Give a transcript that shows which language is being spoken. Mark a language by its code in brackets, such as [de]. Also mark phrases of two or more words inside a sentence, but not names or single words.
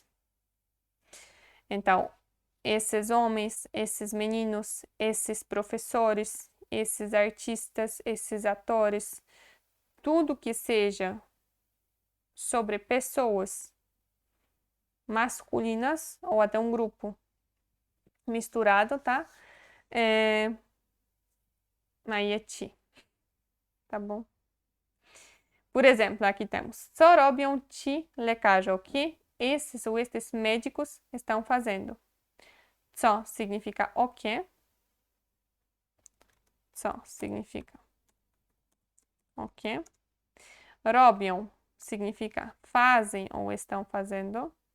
[pt] Então, esses homens, esses meninos, esses professores, esses artistas, esses atores, tudo que seja sobre pessoas masculinas ou até um grupo misturado, tá? Aí é ti, tá bom? Por exemplo, aqui temos: [pl] co robią ci lekarze? [pt] O que esses ou estes médicos estão fazendo? Co significa o que. Co significa o que. Robią significa fazem ou estão fazendo.